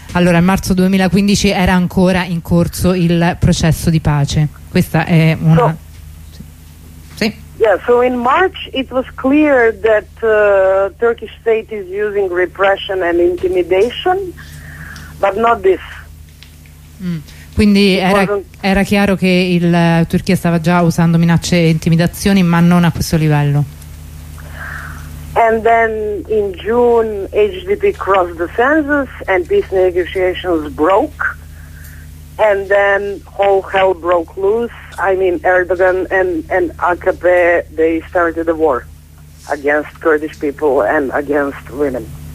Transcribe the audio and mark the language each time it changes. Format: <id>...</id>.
<it>Allora, marzo 2015 era ancora in corso il processo di pace. Questa è una.</it> <en>So in March it was clear that Turkish state is using repression and intimidation, but not this.</en> <it>Quindi era chiaro che il Turchia stava già usando minacce e intimidazioni, ma non a questo livello.</it> <en>And then in June, HDP crossed the census and peace negotiations broke. And then whole hell broke loose. I mean, Erdogan and AKP, they started a war against Kurdish people and against women.</en>